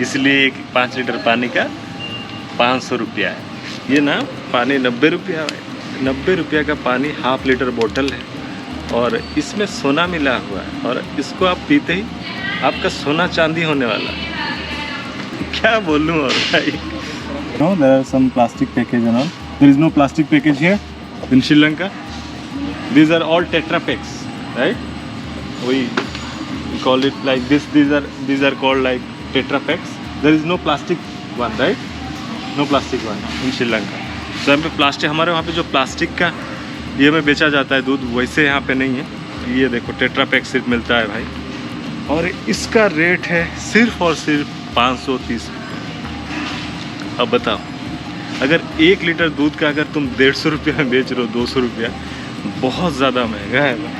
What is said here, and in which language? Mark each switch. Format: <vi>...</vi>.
<hi>इसलिए एक 5 लीटर पानी का 500 रुपया है। ये ना पानी 90 रुपया है। 90 रुपया का पानी ½ लीटर बोतल है और इसमें सोना मिला हुआ है, और इसको आप पीते ही आपका सोना चांदी होने वाला है। क्या बोलूं और भाई।</hi> <en>No, there are some plastic package and all. There is no plastic package here in Sri Lanka. These are all Tetra Paks, right? We call it like this. These are called like Tetra Paks. There is no plastic one, right? No plastic one in Sri Lanka.</en> <hi>So यहाँ पे plastic, हमारे वहाँ पे जो plastic का ये में बेचा जाता है दूध, वैसे यहाँ पे नहीं है। ये देखो टेट्रा पैक सिर्फ मिलता है भाई, और इसका रेट है सिर्फ और सिर्फ 530 रुपये। अब बताओ अगर 1 लीटर दूध का अगर तुम 150 रुपये में बेच रहे हो, 200 रुपया, बहुत ज़्यादा महंगा है।</hi>